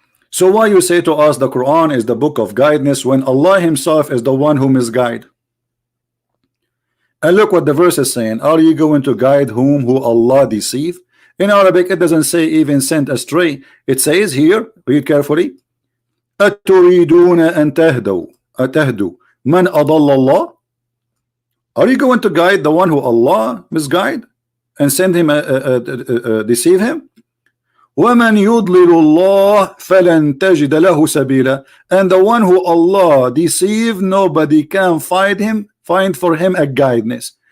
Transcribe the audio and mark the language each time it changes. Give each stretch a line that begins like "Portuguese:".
English: So why you say to us the Quran is the book of guidance when Allah himself is the one who misguide? And look what the verse is saying. Are you going to guide who Allah deceive? In Arabic it doesn't say even sent astray. It says here, read carefully,
Arabic: أَتُرِيدُونَ أَن تَهْدُوا مَنْ أَضَلَّ اللَّهِ.
English: Are you going to guide the one who Allah misguide and send him deceive him?
Arabic: وَمَنْ يُضْلِلُ اللَّهِ فَلَنْ تَجِدَ لَهُ سَبِيلًا.
English: And the one who Allah deceive, nobody can find for him a guidance.